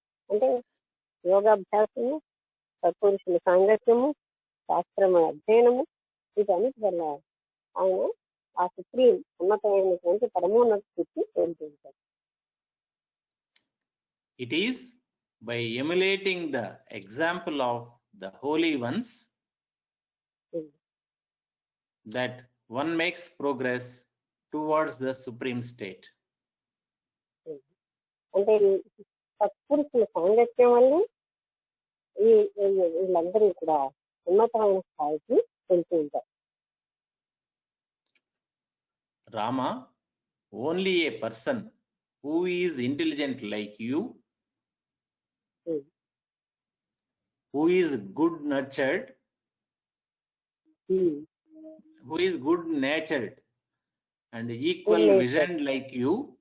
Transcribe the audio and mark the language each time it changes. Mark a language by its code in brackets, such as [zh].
[te] అంటే యోగాభ్యాసము, సత్పురుషుల సాంగత్యము, శాస్త్రము అధ్యయనము, వీటన్నిటి వల్ల ఆయన ఆ సుప్రీం ఉన్నతమైనటువంటి పరమోన్నత స్థితి పొందుతుంటారు. [en] It is by emulating the example of the holy ones that one makes progress towards the supreme state. [te] అంటే సత్పురుషుల సాంగత్యం వల్ల వీళ్ళందరూ కూడా ఉన్నతమైన స్థాయికి వెళ్తూ ఉంటారు. [en] Rama, only a person who is intelligent like you, who is good nurtured, who is good natured and equal vision like you,